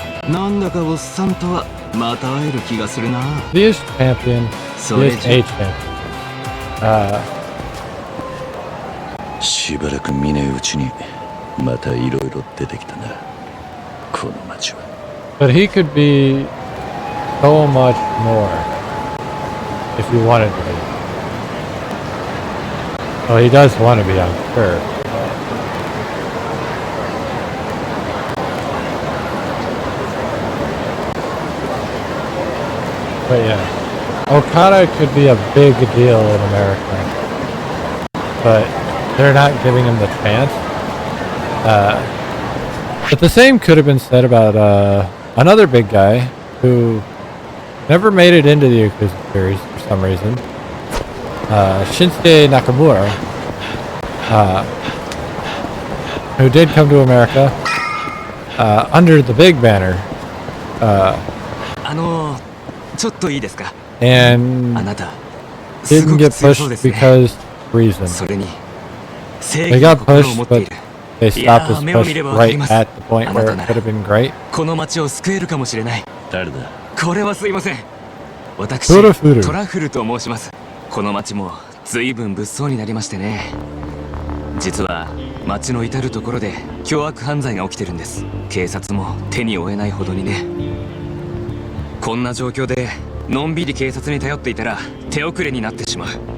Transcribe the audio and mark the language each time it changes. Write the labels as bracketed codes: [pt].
[ja] なんだかおっさんとはまた会える気がするな。 [en] He is champion. He is a champion. [ja] しばらく見ねえうちにまたいろいろ出てきたな、この街は。 [en] But he could be so much more if he wanted to be. Well, he does want to be, I'm sure. But yeah, Okada could be a big deal in America, but they're not giving him the chance. But the same could have been said about another big guy who never made it into the Yakuza series for some reason. Shinsuke Nakamura, who did come to America under the big banner. [ja] ちょっといいですか。 [en] And [ja] あなた [en] didn't get pushed because reason. [ja] それに [en] They got pushed, but they stopped this push right at the point where it could have been great. [ja] この街を救えるかもしれない。誰だ？これはすいません。私トラフルトラフルと申します。この街も随分物騒になりましてね。実は街の至るところで凶悪犯罪が起きてるんです。警察も手に負えないほどにね。こんな状況でのんびり警察に頼っていたら手遅れになってしまう。